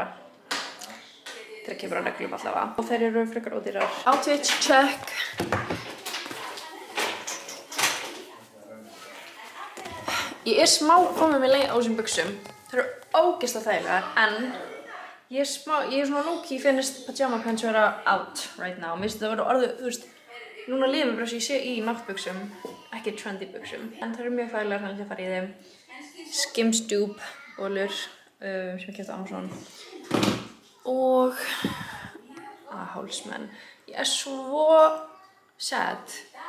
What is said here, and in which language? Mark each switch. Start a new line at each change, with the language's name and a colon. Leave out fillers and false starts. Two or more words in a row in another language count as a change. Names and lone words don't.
Icelandic: Þegar kemur á neglum allavega. Og þær eru frekar ódýrar.
English: Outfit check.
Icelandic: Ég er smá komið með leið á þessum buxum. Þær eru ógeðslega þægilegar en ég er svona low-key finnst
English: pajama pants
Icelandic: vera
English: out right now.
Icelandic: Mér finnst það vera orðið, þú veist, núna líður mér bara sem ég sé í náttbuxum, ekki trendy buxum. En það eru mjög þægilegar þannig að ég fara í þeim. Skims Dupe bólur sem ég keypti á Amazon. Og hálsmenn. Ég er svo sad